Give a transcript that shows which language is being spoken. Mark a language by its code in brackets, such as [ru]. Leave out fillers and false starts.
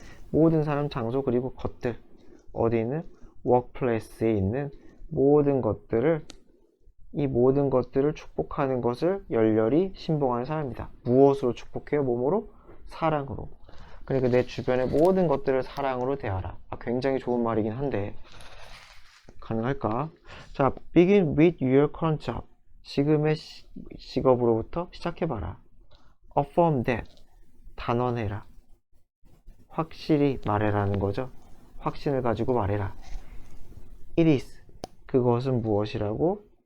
[ko] 모든 사람, 장소, 그리고 것들. 어디 있는? workplace에 있는 모든 것들을, 이 모든 것들을 축복하는 것을 열렬히 신봉하는 사람이다. 무엇으로 축복해요? 몸으로? 사랑으로. 그러니까 내 주변의 모든 것들을 사랑으로 대하라. 굉장히 좋은 말이긴 한데 가능할까? [en] 자, begin with your current job. [ko] 지금의 직업으로부터 시작해봐라. [en] affirm that. [ko] 단언해라. 확실히 말해라는 거죠. 확신을 가지고 말해라. [en] it is. [ko] 그것은 무엇이라고?